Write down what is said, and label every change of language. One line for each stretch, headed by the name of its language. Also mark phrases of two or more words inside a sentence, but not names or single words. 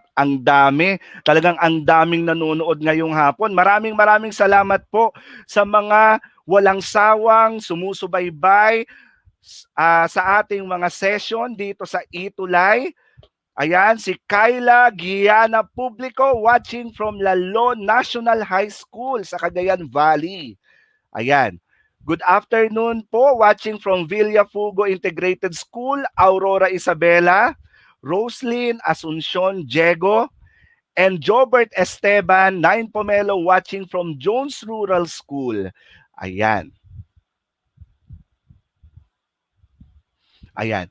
Filipino: Ang dami. Talagang ang daming nanonood ngayong hapon. Maraming salamat po sa mga walang sawang sumusubaybay sa ating mga session dito sa Itulay. Ayan, si Kyla Giana Publico
English: watching from
Filipino: Lalo National High School sa Cagayan Valley. Ayan.
English: Good afternoon
Filipino: po,
English: watching from Villafugo Integrated School, Aurora Isabela, Roslyn Asuncion Diego, and Jobert Esteban, 9 Pomelo, watching from Jones Rural School.
Filipino: Ayan. Ayan.